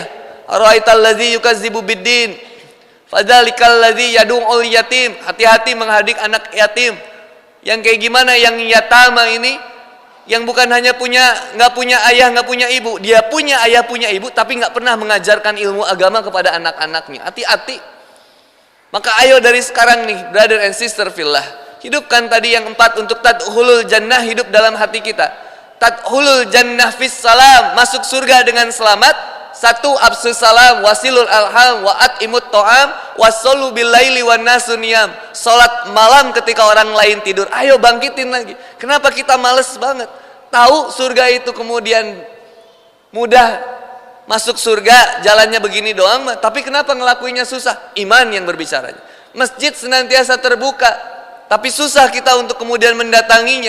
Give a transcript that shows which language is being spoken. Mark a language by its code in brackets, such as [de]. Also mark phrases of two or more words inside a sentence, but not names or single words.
[ar] أرأيت الذي يكذب بالدين فذلك الذي يدع اليتيم. [id] Hati-hati menghadik anak yatim. Yang kayak gimana yang yatama ini, yang bukan hanya nggak punya ayah, nggak punya ibu, dia punya ayah, punya ibu tapi nggak pernah mengajarkan ilmu agama kepada anak-anaknya. Hati-hati. Maka ayo dari sekarang nih [en] brother and sister [id] fillah, Hidupkan tadi yang 4 untuk [ar] تدخلوا الجنة, [id] hidup dalam hati kita. [ar] تدخلوا الجنة بسلام, [id] masuk surga dengan selamat. 1. [ar] أفشوا السلام وصلوا الأرحام وأطعموا الطعام وصلوا بالليل والناس نيام. [id] Salat malam ketika orang lain tidur. Ayo bangkitin lagi. Kenapa kita males banget? Tahu surga itu kemudian mudah masuk surga, jalannya begini doang, tapi kenapa ngelakuinnya susah? Iman yang berbicara. Masjid senantiasa terbuka, tapi susah kita untuk kemudian mendatanginya.